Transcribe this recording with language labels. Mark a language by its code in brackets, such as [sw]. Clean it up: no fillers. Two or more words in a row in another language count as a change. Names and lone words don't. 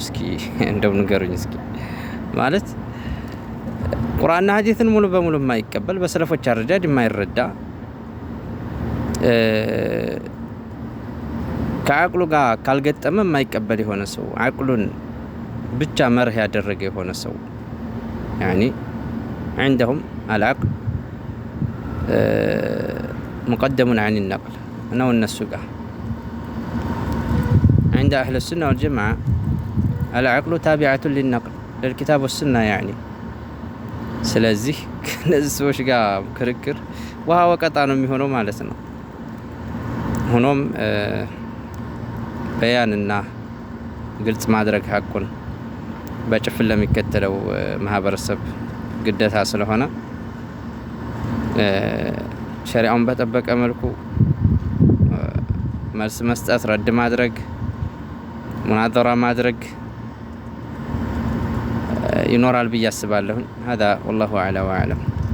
[am] እስኪ እንደው ንገሩኝ እስኪ። ማለት ቁርአንና ሐዲስን ሙሉ በሙሉ የማይቀበል በሰለፎች አረዳድ የማይረዳ ከአቅሉ ጋር ካልገጠመ የማይቀበል የሆነ ሰው አቅሉን ብቻ መርህ ያደረገ የሆነ ሰው ያኒ [ar] عندهم العقل مقدم عن النقل [am] ነው እነሱ ጋር [ar] عند أهل السنة والجماعة العقل تابعة للنقل للكتاب والسنة يعني [am] ስለዚህ ከነዚህ ሰዎች ጋር ክርክር ውሃ ወቀጣ ነው የሚሆነው ማለት ነው። ሆኖም በያንና ግልጽ ማድረግ ሐቁን በጭፍን ለሚከተለው ማህበረሰብ ግዴታ ስለሆነ ሸሪዓውን በጠበቀ መልኩ መልስ መስጠት፣ ረድ ማድረግ፣ ሙናዘራ ማድረግ ይኖራል ብዬ አስባለሁ። [ar] هذا والله أعلى وأعلم።